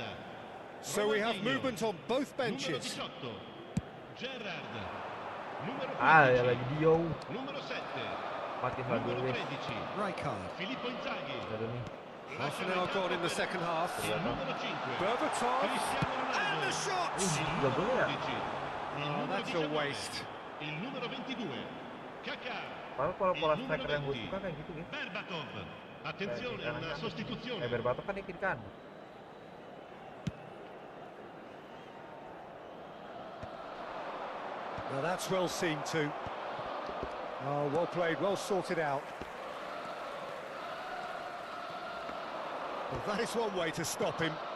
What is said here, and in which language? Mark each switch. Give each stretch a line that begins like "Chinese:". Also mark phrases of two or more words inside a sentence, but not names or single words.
English: So we have movement on both
Italian: Numero
English: benches.
Italian: 18. Gerrard. Numero 15.
Indonesian: Ya lagi Dio.
Italian: Numero 7.
Indonesian: Makin
Italian: Numero
Indonesian: bagus.
Italian: 13. Rijkaard. Filippo Inzaghi.
Indonesian: Ada nih.
English: Half an hour gone in the second half.
Italian: Il numero 5. Berbatov. Cristiano
English: And Ronaldo. the shot!
Indonesian: Gak boleh ya?
Italian: 11. Il
English: Oh,
Italian: numero
English: that's a
Italian: 19.
English: waste.
Italian: Il numero 22. Kaká.
Indonesian: Padahal kalau pola
Italian: Il numero
Indonesian: striker yang gue
Italian: 20.
Indonesian: suka kayak gitu ya.
Italian: Berbatov. Attenzione, una sostituzione.
Indonesian: Berbatov kan di kiri kan.
English: Now that's well seen too. Oh, well played, well sorted out. Well, that is one way to stop him.